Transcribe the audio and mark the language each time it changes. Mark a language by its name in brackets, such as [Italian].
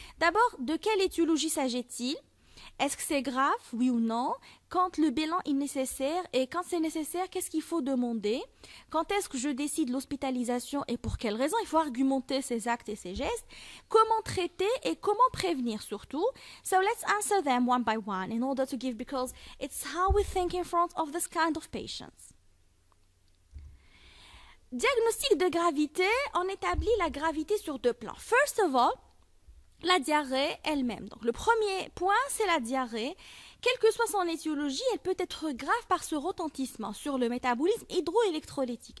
[French] D'abord, de quelle étiologie s'agit-il ? Est-ce que c'est grave, oui ou non? Quand le bilan est nécessaire et quand c'est nécessaire, qu'est-ce qu'il faut demander? Quand est-ce que je décide l'hospitalisation et pour quelles raisons? Il faut argumenter ces actes et ces gestes. Comment traiter et comment prévenir surtout? [English] So let's answer them one by one in order to give because it's how we think in front of this kind of patients. [French] Diagnostic de gravité, on établit la gravité sur deux plans. [English] First of all, [French] la diarrhée elle-même. Donc, le premier point, c'est la diarrhée. Quelle que soit son étiologie, elle peut être grave par ce retentissement sur le métabolisme hydroélectrolytique.